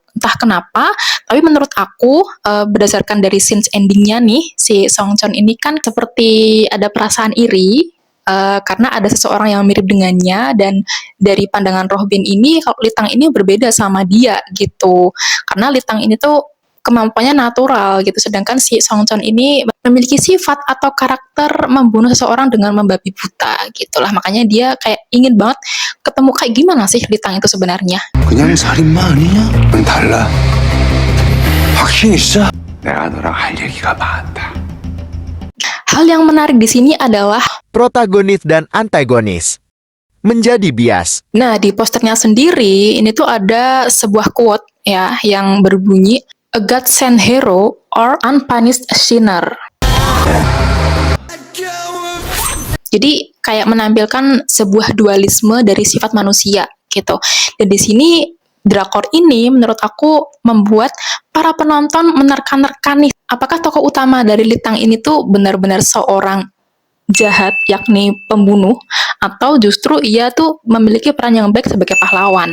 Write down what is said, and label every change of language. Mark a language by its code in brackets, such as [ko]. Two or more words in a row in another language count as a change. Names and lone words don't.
[id] Entah kenapa, tapi menurut aku berdasarkan dari scenes endingnya nih, si Songchon ini kan seperti ada perasaan iri karena ada seseorang yang mirip dengannya, dan dari pandangan Robin ini kalau Litang ini berbeda sama dia gitu. Karena Litang ini tuh kemampuannya natural gitu, sedangkan si Songchon ini memiliki sifat atau karakter membunuh seseorang dengan membabi buta gitulah. Makanya dia kayak ingin banget ketemu kayak gimana sih Litang itu sebenarnya. [ko] 그냥 살인마 아니냐? 넌 달라. 확신 있어? 내가 너랑 할 얘기가 많다. [id] Hal yang menarik di sini adalah Protagonis dan antagonis menjadi bias. nah, di posternya sendiri ini tuh ada sebuah quote ya yang berbunyi [en] "A God sent hero or unpunished sinner". [id] Jadi kayak menampilkan sebuah dualisme dari sifat manusia gitu. Dan di sini drakor ini menurut aku membuat para penonton menerka-nerka nih, apakah tokoh utama dari Litang ini tuh benar-benar seorang jahat, yakni pembunuh, atau justru ia tuh memiliki peran yang baik sebagai pahlawan.